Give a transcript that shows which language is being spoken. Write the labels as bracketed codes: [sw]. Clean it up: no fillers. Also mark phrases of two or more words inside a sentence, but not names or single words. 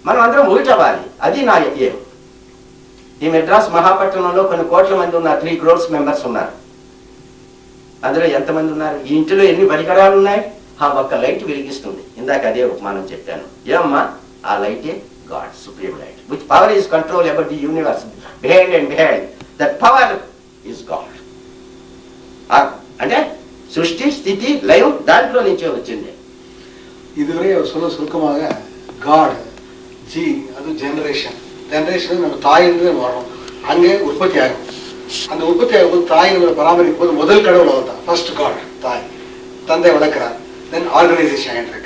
[te] మనం అందరం ఒకటి అవ్వాలి. అది నా ఏం. ఈ మెడ్రాస్ మహాపట్టణంలో కొన్ని కోట్ల మంది ఉన్నారు, 3 [en] crores members [te] ఉన్నారు. అందులో ఎంతమంది ఉన్నారు? ఈ ఇంటిలో ఎన్ని పరికరాలు ఉన్నాయి? ఒక్క లైట్ వెలిగిస్తుంది. ఇందాక అదే ఉపమానం చెప్పాను. ఏమమ్మా? [en] ఆ లైటే God, supreme light, which power is control about the universe behind and behind. that power is God. [te] అంటే సృష్టి, స్థితి, లయం దాంట్లో నుంచే వచ్చింది. [ta] இதுவரை அவர் சொல்ல சுருக்கமாக காட் ஜி அது ஜெனரேஷன். ஜெனரேஷன் நம்ம தாயிலிருந்து வரோம், அங்கே உற்பத்தி ஆகும். அந்த உற்பத்தி ஆகும்போது தாய் நம்மளை பராமரிக்கும் போது முதல் கடவுள் அவர் தான், [en] first God [ta] தாய். தந்தை வளர்க்குறார். [en] then organisation [ta] இருக்கு.